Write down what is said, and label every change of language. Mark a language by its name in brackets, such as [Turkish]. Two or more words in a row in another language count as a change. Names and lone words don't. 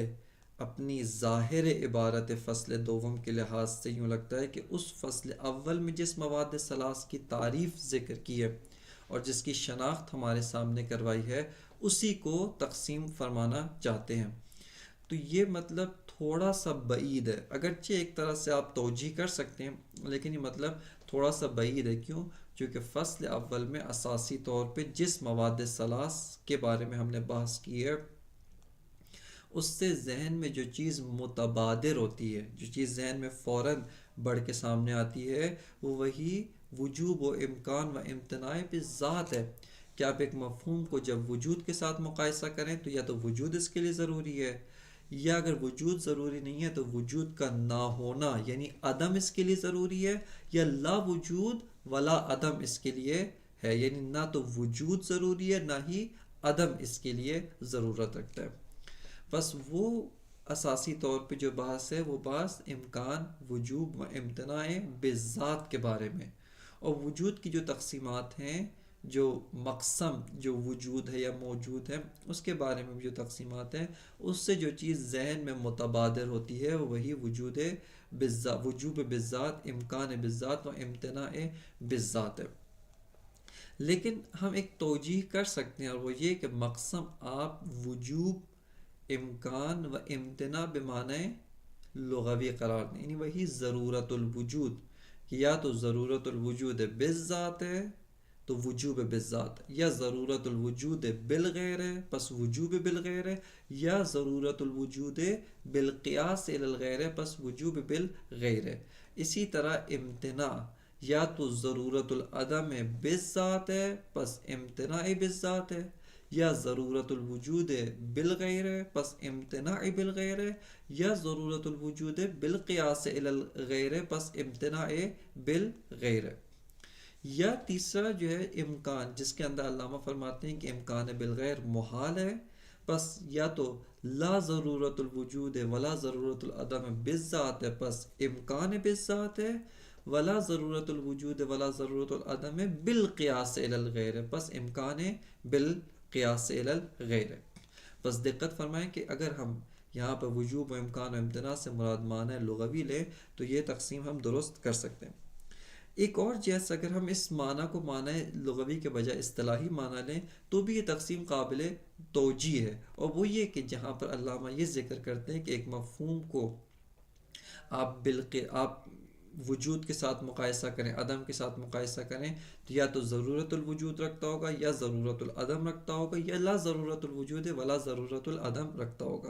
[Urdu] اپنی ظاہر عبارت فصل دوم کے لحاظ سے یوں لگتا ہے کہ اس فصل اول میں جس مواد ثلاث کی تعریف ذکر کی ہے اور جس کی شناخت ہمارے سامنے کروائی ہے اسی کو تقسیم فرمانا چاہتے ہیں، تو یہ مطلب تھوڑا سا بعید ہے، اگرچہ ایک طرح سے آپ توجیہ کر سکتے ہیں لیکن یہ مطلب تھوڑا سا بعید ہے۔ کیوں؟ چونکہ فصل اول میں اساسی طور پہ جس مواد ثلاث کے بارے میں ہم نے بحث کی ہے اس سے ذہن میں جو چیز متبادر ہوتی ہے، جو چیز ذہن میں فوراً بڑھ کے سامنے آتی ہے، وہ وہی وجوب و امکان و امتناع بالذات ہے، کہ آپ ایک مفہوم کو جب وجود کے ساتھ مقایسہ کریں تو یا تو وجود اس کے لیے ضروری ہے، یا اگر وجود ضروری نہیں ہے تو وجود کا نہ ہونا یعنی عدم اس کے لیے ضروری ہے، یا [Arabic] لا وجود ولا عدم [Urdu] اس کے لیے ہے، یعنی نہ تو وجود ضروری ہے نہ ہی عدم اس کے لیے ضرورت رکھتا ہے۔ بس وہ اساسی طور پہ جو بحث ہے وہ بحث امکان، وجوب و امتناع بالذات کے بارے میں، اور وجود کی جو تقسیمات ہیں، جو مقسم جو وجود ہے یا موجود ہے اس کے بارے میں جو تقسیمات ہیں، اس سے جو چیز ذہن میں متبادر ہوتی ہے وہی وجوب بالذات، امکان بالذات و امتناع بالذات ہے۔ لیکن ہم ایک توجیہ کر سکتے ہیں، اور وہ یہ کہ مقسم آپ وجوب، امکان و امتناع بمعنی لغوی قرار دیں، یعنی وہی [Arabic] ضرورت الوجود، [Urdu] کہ یا تو [Arabic] ضرورت الوجود بالذات [Urdu] ہے تو وجوب بالذات، یا [Arabic] ضرورت الوجود بالغیر [Urdu] ہے پس وجوب بالغیر ہے، یا [Arabic] ضرورت الوجود بالقیاس الی الغیر [Urdu] ہے پس وجوب بالغیر ہے۔ اسی طرح امتناع یا تو [Arabic] ضرورت العدم بالذات [Urdu] ہے پس امتناع بالذات ہے، یا [Arabic] ضرورت الوجود بالغیر [Urdu] ہے پس امتناع بالغیر ہے، یا [Arabic] ضرورت الوجود بالقیاس الی الغیر [Urdu] ہے پس امتناع بالغیر ہے، یا تیسرا جو ہے امکان، جس کے اندر علامہ فرماتے ہیں کہ امکان بالغیر محال ہے، پس یا تو [Arabic] لا ضرورت الوجود ولا ضرورت العدم بالذات [Urdu] ہے پس امکان بالذات ہے، [Arabic] ولا ضرورت الوجود ولا ضرورت العدم بالقیاس الی الغیر [Urdu] ہے پس امکان [Arabic] بالقیاس الی الغیر [Urdu] ہے۔ بس دقت فرمائیں کہ اگر ہم یہاں پر وجوب و امکان و امتناع سے مراد معنی لغوی لیں تو یہ تقسیم ہم درست کر سکتے ہیں۔ ایک اور جیسا اگر ہم اس معنی کو معنی لغوی کے بجائے اصطلاحی معنی لیں تو بھی یہ تقسیم قابل توجیہ ہے، اور وہ یہ کہ جہاں پر علامہ یہ ذکر کرتے ہیں کہ ایک مفہوم کو آپ وجود کے ساتھ مقایسہ کریں، عدم کے ساتھ مقایسہ کریں، تو یا تو [Arabic] ضرورت الوجود [Urdu] رکھتا ہوگا یا [Arabic] ضرورت العدم [Urdu] رکھتا ہوگا، یا [Arabic] لا ضرورت الوجود ولا ضرورت العدم [Urdu] رکھتا ہوگا۔